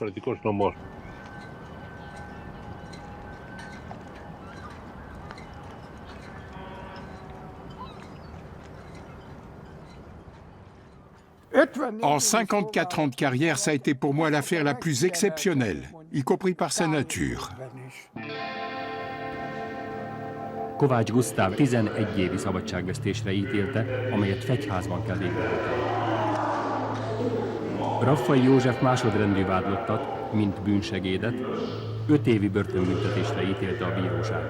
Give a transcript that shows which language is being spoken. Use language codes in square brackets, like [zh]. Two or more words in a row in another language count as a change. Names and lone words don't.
[fr] En 54 ans de carrière, ça a été pour moi l'affaire la plus exceptionnelle, y compris par sa nature. [hu] Kovács Gusztáv 11 évi szabadságvesztésre ítélte, amelyet fegyházban kell végrehajtani. Raffai József másodrendű vádlottat, mint bűnsegédet, 5 évi börtönbüntetésre ítélte a bíróság.